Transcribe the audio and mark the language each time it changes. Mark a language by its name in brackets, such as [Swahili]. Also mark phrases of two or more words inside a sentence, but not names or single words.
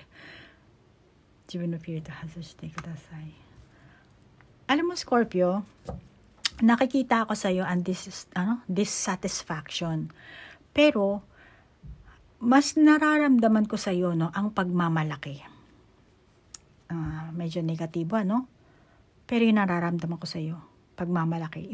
[Japanese] 自分のフィルター外してください。 [Filipino] Alam mo, Scorpio, nakikita ako sa iyo ang dissatisfaction. Pero mas nararamdaman ko sa iyo ang pagmamalaki. Medyo negatibo, pero yung nararamdaman ko sa iyo, pagmamalaki.